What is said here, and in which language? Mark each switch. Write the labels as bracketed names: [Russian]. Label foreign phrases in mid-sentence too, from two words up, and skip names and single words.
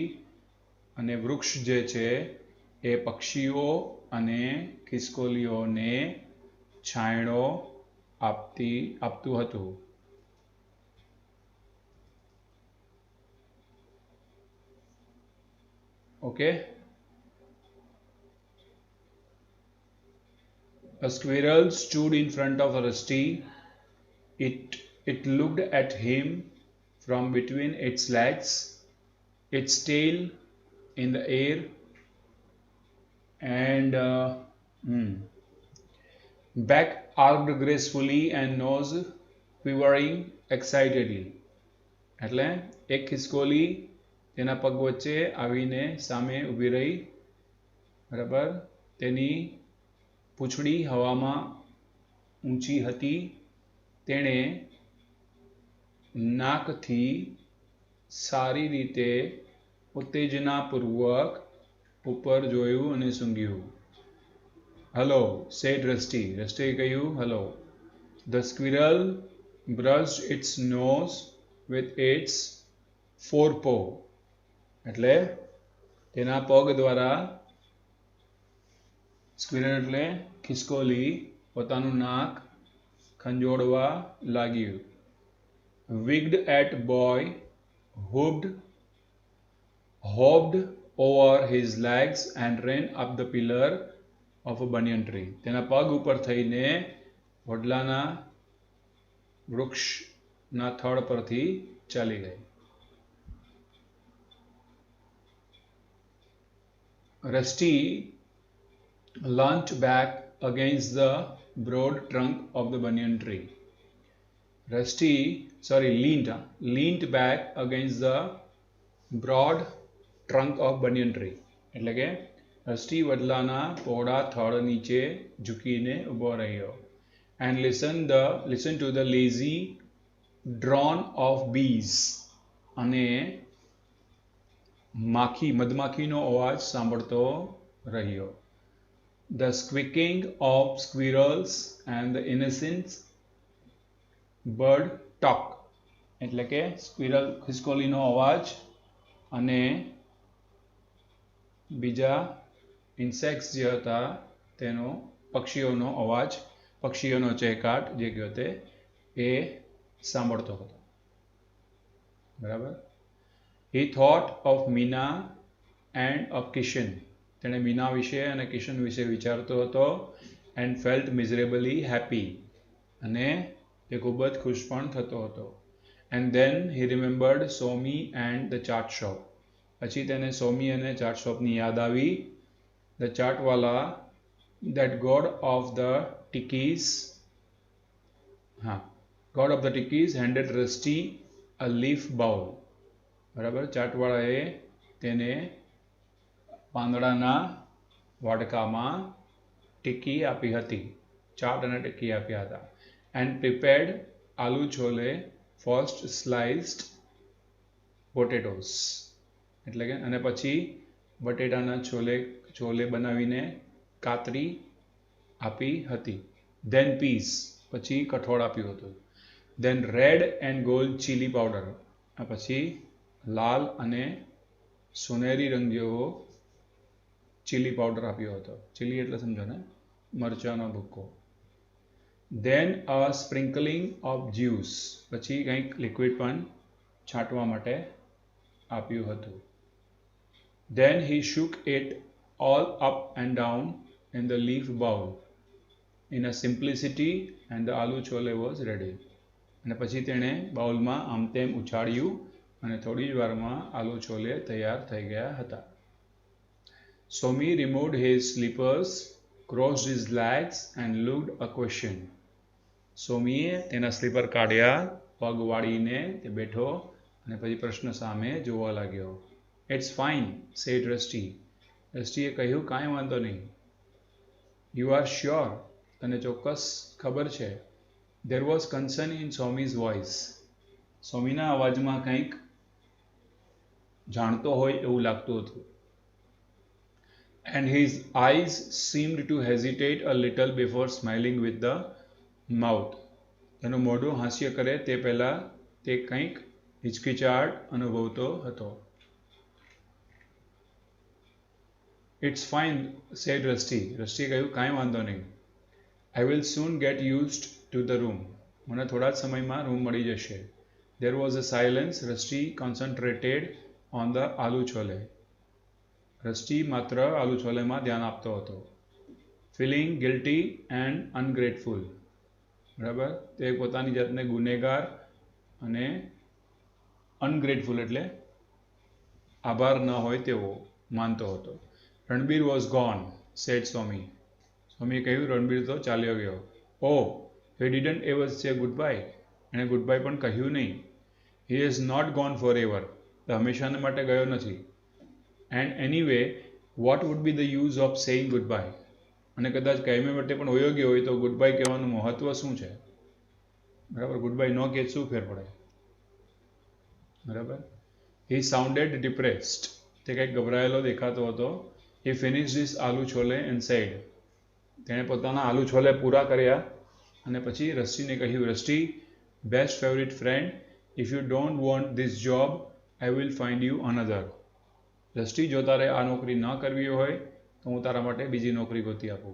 [Gujarati] અને વૃક્ષ જે છે એ પક્ષીઓ અને ખિસકોલીઓને છાંયડો આપતું હતું. ઓકે. [English] A squirrel stood in front of Rusty. It looked at him from between its legs, its tail in the air, and back arched gracefully and nose quivering excitedly. [Gujarati] એટલે એક ખિસકોલી તેના પગ વચ્ચે આવીને સામે ઊભી રહી, બરાબર. તેની પૂંછડી હવામાં ઊંચી હતી. તેણે નાકથી સારી રીતે ઉત્તેજનાપૂર્વક ઉપર જોયું અને સૂંઘ્યું. [English] Hello, said Rusty. [Gujarati] રસ્ટીએ કહ્યું, hello. [English] The squirrel brushed its nose with its forepaw. [Gujarati] એટલે તેના પગ દ્વારા સ્ક્વિરલ એટલે ખિસકોલી પોતાનું નાક ખંજોળવા લાગ્યું. [English] Wigged at boy, hopped over his legs and ran up the pillar of a banyan tree. [Gujarati] તેના પગ ઉપર થઈને વડલાના વૃક્ષના થડ પરથી ચાલી ગઈ. [English] Rusty leant back against the broad trunk of the banyan tree. Leaned back against the broad trunk of banyan tree. [Gujarati] એટલે કે રસ્ટી વડલાના પહોળા થડ નીચે ઝૂકીને ઊભો રહ્યો. [English] And listen to the lazy drone of bees. [Gujarati] અને મધમાખીનો અવાજ સાંભળતો રહ્યો. [English] The squeaking of squirrels and the innocent bird talk. [Gujarati] એટલે કે ખિસકોલીનો અવાજ અને બીજા ઇન્સેક્ટ્સ જે હતા તેનો પક્ષીઓનો અવાજ, પક્ષીઓનો ચહેકાટ જે ગયો તે એ સાંભળતો હતો, બરાબર. [English] He thought of Meena and of Kishan. [Gujarati] તેણે મીના વિશે અને કિશન વિશે વિચારતો હતો. [English] And felt miserably happy. [Gujarati] અને તે ખૂબ જ ખુશ પણ થતો હતો. [English] And then he remembered Somi and the chart shop. [Gujarati] પછી તેને સોમી અને ચાટ શોપની યાદ આવી. [English] The ચાટવાલા, that god of the tikis handed Rusty a leaf bowl. [Gujarati] બરાબર. ચાટવાળાએ તેને પાંદડાના વાડકામાં ટિક્કી આપી હતી, ચાટ અને ટિક્કી આપ્યા હતા. [English] And prepared [Hindi] आलू छोले [English] first sliced potatoes. [Gujarati] એટલે કે અને પછી બટેટાના છોલે બનાવીને કાતરી આપી હતી. [English] Then peas, [Gujarati] પછી કઠોળ આપ્યું હતું. [English] Then red and gold chili powder, [Gujarati] પછી લાલ અને સોનેરી રંગ જેવો ચીલી પાવડર આપ્યો હતો. ચીલી એટલે સમજો ને, મરચાનો ભૂક્કો. [English] Then a sprinkling of juice, [Gujarati] પછી કંઈક લિક્વિડ પણ છાંટવા માટે આપ્યું હતું. [English] Then he shook it all up and down in the leaf bowl in a simplicity and the [Hindi] आलू छोले [English] was ready. [Gujarati] અને પછી તેણે બાઉલમાં આમ તેમ ઉછાળ્યું અને થોડી જ વારમાં [Hindi] आलू छोले [Gujarati] તૈયાર થઈ ગયા હતા. [English] Somi removed his slippers, crossed his legs and looked a question. [Gujarati] સોમીએ તેના સ્લીપર કાઢ્યા, પગ વાળીને તે બેઠો અને પછી પ્રશ્ન સામે જોવા લાગ્યો. [English] It's fine, said Rusty. [Gujarati] રસ્ટીએ કહ્યું કાંઈ વાંધો નહીં. [English] You are sure? [Gujarati] તને ચોક્કસ ખબર છે? [English] There was concern in Somi's voice. [Gujarati] સોમીના અવાજમાં કંઈક જાણતો હોય એવું લાગતું હતું. [English] And his eyes seemed to hesitate a little before smiling with the mouth. [Gujarati] તેનું મોઢું હાસ્ય કરે તે પહેલાં તે કંઈક હિચકિચાટ અનુભવતો હતો. [English] It's fine, said Rusty. [Gujarati] રસ્ટીએ કહ્યું કાંઈ વાંધો નહીં. [English] I will soon get used to the room. [Gujarati] મને થોડા જ સમયમાં રૂમ મળી જશે. [English] There was a silence. Rusty concentrated on the [Hindi] आलू छोले. [Gujarati] રસ્ટી માત્ર [Hindi] आलू छोलेमां [Gujarati] ધ્યાન આપતો હતો. [English] Feeling guilty and ungrateful. [Gujarati] બરાબર, તે પોતાની જાતને ગુનેગાર અને અનગ્રેટફુલ એટલે આભાર ન હોય તેવો માનતો હતો. [English] Ranbir was gone, said Somi. [Gujarati] સોમીએ કહ્યું રણબીર તો ચાલ્યો ગયો. [English] Oh, he didn't ever say goodbye. [Gujarati] એણે ગુડબાય પણ કહ્યું નહીં. [English] He is not gone forever. [Gujarati] તે હંમેશાને માટે ગયો નથી. [English] And anyway, what would be the use of saying goodbye? [Gujarati] અને કદાચ કાયમી માટે પણ વયો ગયો હોય તો ગુડબાય કહેવાનું મહત્વ શું છે? બરાબર, ગુડબાય ન કહે શું ફેર પડે? બરાબર. [English] He sounded depressed. [Gujarati] તે કંઈક ગભરાયેલો દેખાતો હતો. [English] He finished his [Hindi] आलू छोले [English] and said. [Gujarati] તેણે પોતાના [Hindi] आलू छोले [Gujarati] પૂરા કર્યા અને પછી રસ્ટીને કહ્યું, [English] Rusty, best favourite friend, if you don't want this job I will find you another. [Gujarati] રસ્ટી, જો તારે આ નોકરી ન કરવી હોય તો હું તારા માટે બીજી નોકરી ગોતી આપું.